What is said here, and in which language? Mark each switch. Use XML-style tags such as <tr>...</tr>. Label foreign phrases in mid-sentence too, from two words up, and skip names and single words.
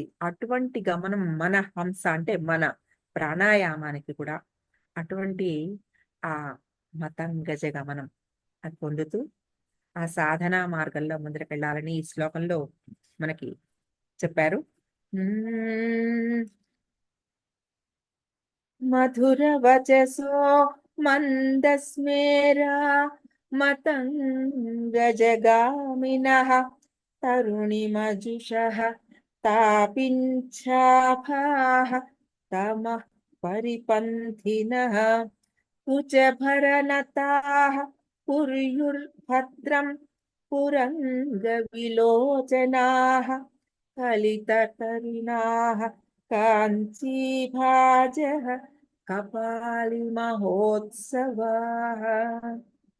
<te>అటువంటి గమనం మన హంస అంటే మన ప్రాణాయామానికి కూడా అటువంటి ఆ మతంగజ గమనం అది పొందుతూ ఆ సాధనా మార్గంలో ముందరకెళ్ళాలని ఈ శ్లోకంలో మనకి చెప్పారు.</te> <sa>మధుర వచసో మందస్మేరా మతంగజగామినః तरुणिमजुषः तापिञ्छाभाः तमः परिपन्थिनः कुचभरनताः कुर्युर्भद्रं पुरङ्गविलोचनाः कलितकरुणाः काञ्चीभाजः कपालिमहोत्सवाः।</sa>